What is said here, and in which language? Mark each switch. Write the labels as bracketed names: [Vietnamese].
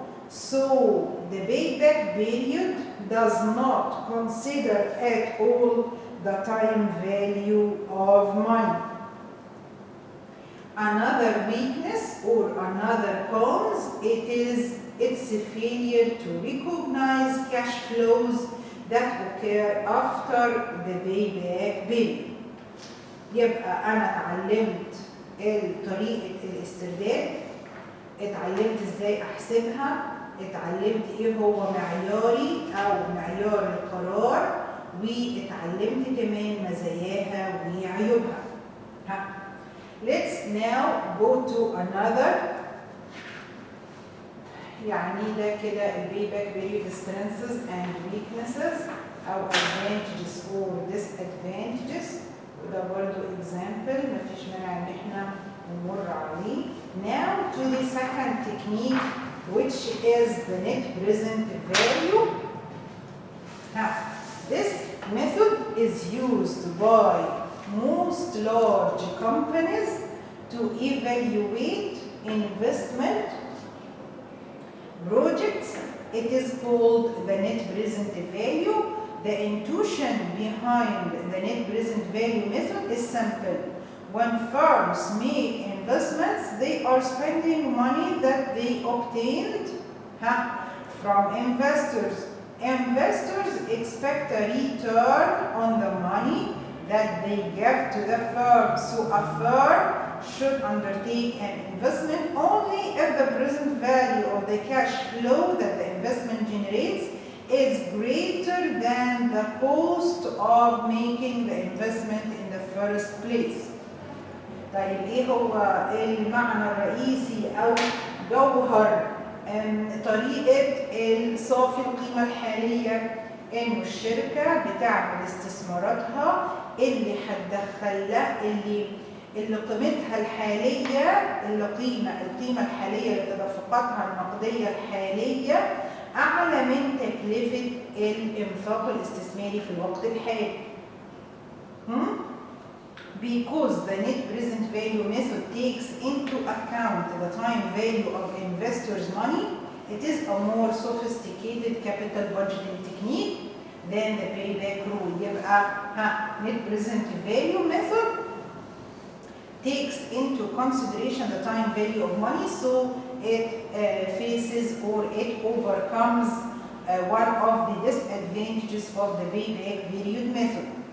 [English] So the payback period does not consider at all the time value of money. Another weakness or another cause, its failure to recognize cash flows that occur after the payback period. [Arabic] يبقى أنا اتعلمت طريقة الاسترداد، اتعلمت ازاي احسبها، اتعلمت ايه هو معياري او معيار القرار، واتعلمت كمان مزاياها وعيوبها. [English] Let's now go to another. [Arabic] يعني ده كده البيباك [English] period strengths and weaknesses [Arabic] او [English] advantages or disadvantages، [Arabic] وده برضو example مفيش مانع ان احنا نمر عليه. [English] Now to the second technique, which is the net present value. This method is used by most large companies to evaluate investment projects. It is called the net present value. The intuition behind the net present value method is simple. When firms make investments, they are spending money that they obtained from investors. Investors expect a return on the money that they give to the firm. So a firm should undertake an investment only if the present value of the cash flow that the investment generates is greater than the cost of making the investment in the first place. [Arabic] طيب ايه هو المعنى الرئيسي او جوهر طريقة صافي القيمة الحالية؟ انه الشركة بتعمل استثماراتها اللي هتدخل لها اللي قيمتها الحالية، القيمة الحالية لتدفقاتها النقدية الحالية أعلى من تكلفة الإنفاق الاستثماري في الوقت الحالي. [English] Because the net present value method takes into account the time value of investors' money, it is a more sophisticated capital budgeting technique than the payback rule. يبقى net present value method takes into consideration the time value of money, so it faces or it overcomes one of the disadvantages of the payback period method.